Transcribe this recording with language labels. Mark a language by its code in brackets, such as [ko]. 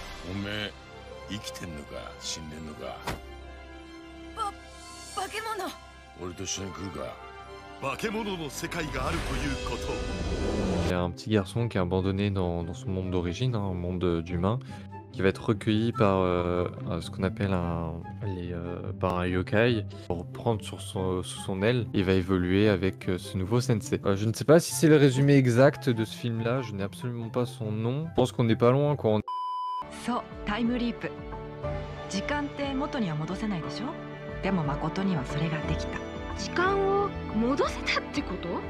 [ja] おめえ生きてんのか死んでんのか。化け物。俺と一緒に来るか。化け物の世界があるということ。 [fr] Il y a un petit garçon qui est abandonné dans son monde d'origine, hein, un monde d'humains, qui va être recueilli par ce qu'on appelle par un yokai pour prendre sous son aile. Il va évoluer avec ce nouveau sensei. Je ne sais pas si c'est le résumé exact de ce film là, je n'ai absolument pas son nom. Je pense qu'on n'est pas loin quand on... [ja] そう、タイムリープ。時間って元には戻せないでしょ。でも誠にはそれができた。時間を戻せたってこと？